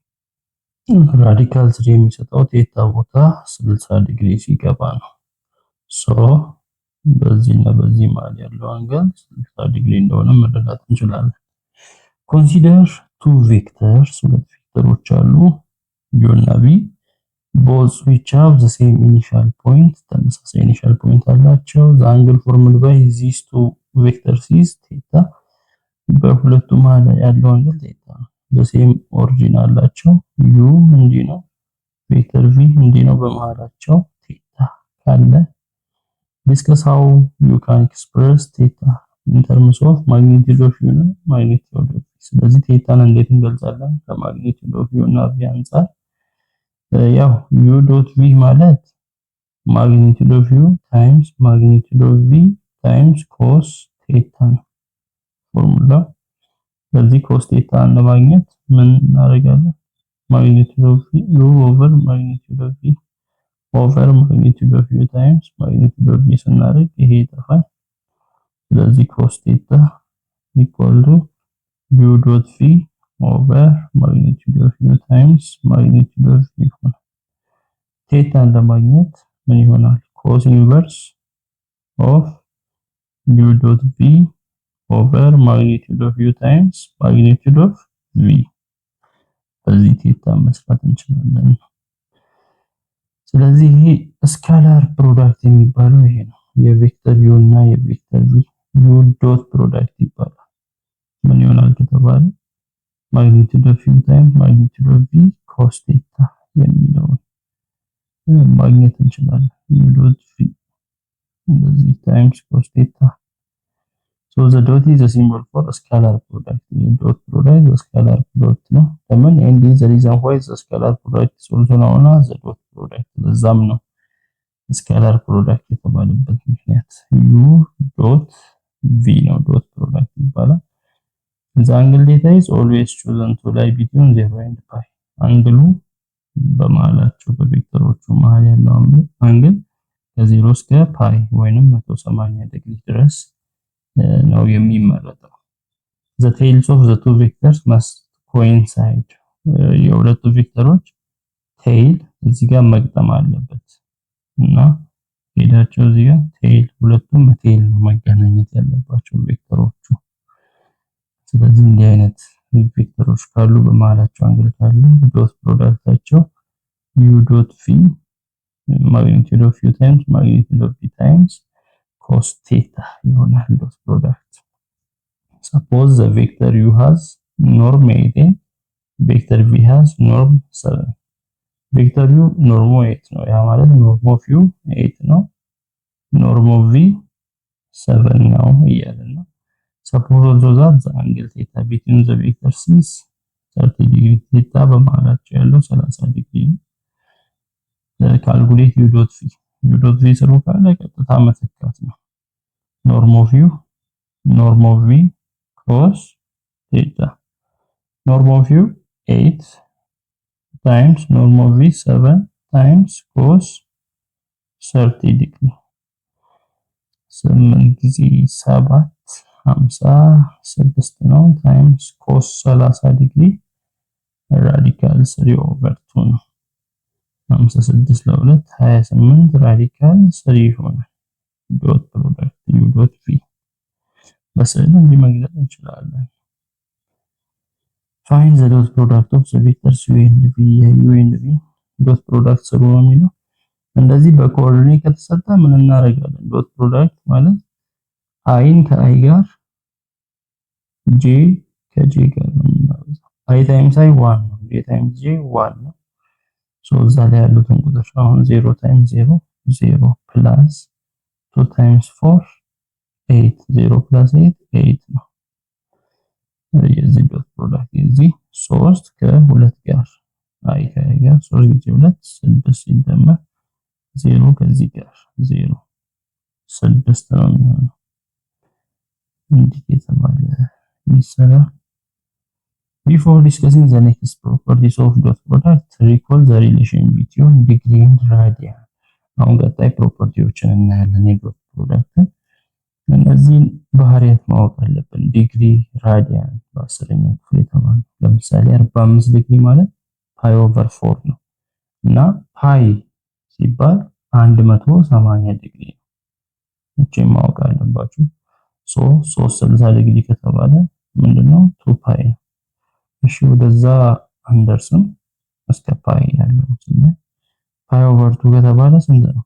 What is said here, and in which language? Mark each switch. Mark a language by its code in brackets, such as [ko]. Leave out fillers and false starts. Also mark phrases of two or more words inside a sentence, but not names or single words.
[am] ቴታ ቦታ 60 ዲግሪ ሲገባ ነው። ሶ በዚህና በዚህ መሃል ያለው አንግል 60 ዲግሪ እንደሆነ መረዳት እንችላለን። [en] consider two vectors [am] ሁለት ቬክተሮች አሉ u እና v [en] both which have the same initial point [am] ተመሳሳይ [en] initial point [am] አላቸው። [en] the angle formed by these two vectors is theta [am] በሁለቱ መሃል ያለው አንግል ቴታ ነው። [en] the same origin አላቸው። [am] u እንዲህ ነው፣ ቬክተር v እንዲህ ነው። በመሃላቸው ቴታ ካለ [en] discuss how you can express theta in terms of magnitude of u እና magnitude of v። [am] ስለዚህ ቴታን እንዴት እንገልጻለን? [en] ከmagnitude of u [am] እና v አንፃር ያው u ዶት v ማለት [en] magnitude of u times magnitude of v times cos ቴታ [am] ነው ፎርሙላ። ስለዚህ cos ቴታ ለማግኘት ምን እናደርጋለን? [en] magnitude of u over magnitude of v over magnitude of u times magnitude of v [am] ስናደርግ ይሄ ይጠፋል። ስለዚህ [en] cos ቴታ equal to u dot v over magnitude of u times magnitude of v [am] ይሆናል። ቴታን ለማግኘት ምን ይሆናል? [en] cos inverse of u dot v over magnitude of u times magnitude of v [am] በዚህ ቴታ መስራት እንችላለን። ስለዚህ ይሄ [en] scalar product [am] የሚባለው ይሄ ነው። የቬክተር u እና የቬክተር v u [en] dot product [am] ይባላል። ምን ይሆናል ከተባለ [en] magnitude of u times magnitude of v cos ቴታ [am] የሚለውን ማግኘት እንችላለን። [en] u dot v [am] እንደዚህ [en] times cos ቴታ so the dot is a symbol for a scalar product. dot product is a scalar product [am] ነው። ለምን [en] and is the reason why the scalar product is also known as the dot [am] product። ለዛም ነው [en] scalar product [am] የተባለበት ምክንያት [en] u dot v [am] ነው። [en] dot product [am] ይባላል። [en] the angle theta is always chosen to lie between 0 and pi። [am] አንግሉ በመሃላቸው በቬክተሮቹ መሃል ያለው አንግል ከ0 እስከ ፓይ ወይንም 180 ዲግሪ ድረስ ነው የሚመረጠው። [en] the tails of the two vectors must coincide። [am] የሁለቱ ቬክተሮች ቴይል እዚህ ጋር መግጠም አለበት እና ሄዳቸው እዚህ ጋር ቴይል ሁለቱም ቴይል ነው መገናኘት ያለባቸው ቬክተሮቹ። ስለዚህ እንዲህ አይነት ቬክተሮች ካሉ በመሃላቸው አንግል ካለ ዶት ፕሮዳክታቸው [en] u dot v magnitude of u times magnitude of v times cos theta ይሆናል dot product። suppose the vector u has norm 8 vector v has norm 7። [am] ቬክተር u ኖርሙ 8 ነው። ያ ማለት [en] norm of u 8 ነው፣ norm of v [am] 7 ነው እያለን ነው። [en] suppose also that the angle theta between the vectors is 30 degree [am] ቴታ በመሃላቸው ያለው 30 ዲግሪ ነው። [en] calculate u dot v [am] ስሩ ካለ ቀጥታ መተካት ነው። [en] norm of u norm of v cos ቴታ norm of u 8 times norm of v 7 times cos [am] 30 ዲግሪ 8 ጊዜ 7 56 ነው [en] times cos [am] 30 ዲግሪ [en] radical 3 over 2 [am] ነው። 56 ለ2 28 ራዲካል 3 ይሆናል። [en] dot product u dot v [am] በስዕል እንዲህ መግለጽ እንችላለን። [en] find the dot product of the vectors u and v dot product [am] ስሩ ነው የሚለው። እንደዚህ በኮኦርዲኔት ከተሰጠ ምን እናደርጋለን? [en] dot product [am] ማለት አይን ከአይ ጋር j ከj ጋር ነው የምናወጣው። [en] i times i [am] 1 ነው፣ [en] j times j [am] 1 ነው። ሶ እዛ ላይ ያሉትን ቁጥር አሁን [en] 0 times 0 0 plus 2 times 4 8 0 plus 8 8 [am] ነው። የዚህ [en] dot product [am] የዚህ 3 ከ2 ጋር አይ ከአይ ጋር 3 ጊዜ 2 6 ሲደመር 0 ከዚህ ጋር 0 6 ነው የሚሆነው። እንዲህ የተባለ ይሰራ። [en] Before discussing the next properties of dot product, recall the relation between degree and radian. [am] አሁን ቀጣይ ፕሮፐርቲዎችን እናያለን [en] የdot product። [am] እነዚህን ባህሪያት ማወቅ አለብን። ዲግሪ ራዲያን በ10ኛ ክፍል የተማርነው። ለምሳሌ 45 ዲግሪ ማለት [en] pi over 4 [am] ነው እና ፓይ ሲባል 180 ዲግሪ ነው። እቺ ማወቅ አለባችሁ። 360 ዲግሪ ከተባለ ምንድነው 2 ፓይ ነው። እሺ ወደዛ አንደርስም እስከ ፓይ ያለው ስናይ [en] pi over 2 [am] ከተባለ ስንት ነው?